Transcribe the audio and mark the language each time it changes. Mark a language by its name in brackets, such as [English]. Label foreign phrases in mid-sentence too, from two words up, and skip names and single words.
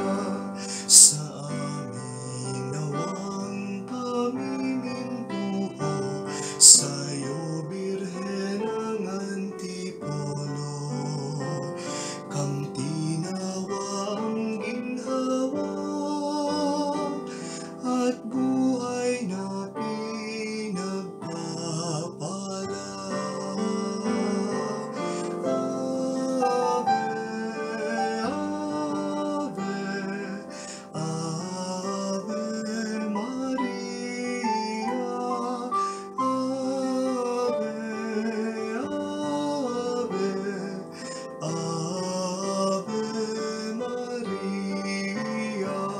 [Filipino] Sa amin nawang pamimintuho, sa'yo Birhen ng Antipolo. Kang tinawa ang ginhawa at buhay na pinagpapala. [Latin] Ave, Ave, Ave Maria. Ave, Ave, Ave Maria.